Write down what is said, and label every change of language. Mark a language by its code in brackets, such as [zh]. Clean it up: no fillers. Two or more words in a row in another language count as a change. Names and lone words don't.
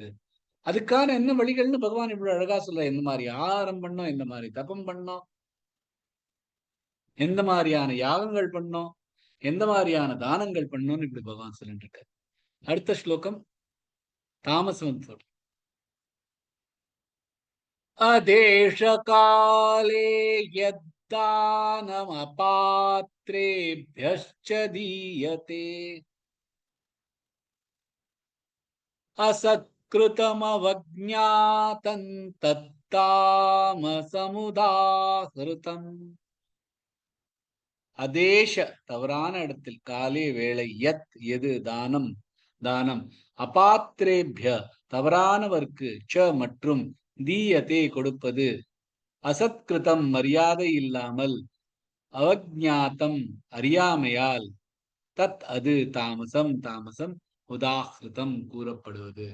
[ta] அதுக்கான என்ன வழிகள்னு பகவான் இவ்வளவு அழகா சொல்ல. எந்த மாதிரி ஆகாரம் பண்ணோம், எந்த மாதிரி தபம் பண்ணோம், எந்த மாதிரியான யாகங்கள் பண்ணோம், எந்த மாதிரியான தானங்கள் பண்ணோம்னு இப்படி பகவான் சொல்லிட்டு இருக்காரு. அடுத்த ஸ்லோகம் தாமசம் சொல்ற. [sa] अदेश काले यत् यद्दानमपात्रेभ्यश्च दीयते असत्कृतमवज्ञातं तत्तामसमुदाहृतम्. [ta] அதேஷ தவறான இடத்தில், காலே வேளை, யத் எது, தானம் தானம், அபாத்திரேபிய தவறானவர்க்கு, ச மற்றும், தீயதே கொடுப்பது, அசத்கிருதம் மரியாதை இல்லாமல், அவஜ்ஞாதம் அறியாமையால், தத் அது, தாமசம் தாமசம், உதாகிருதம் கூறப்படுவது.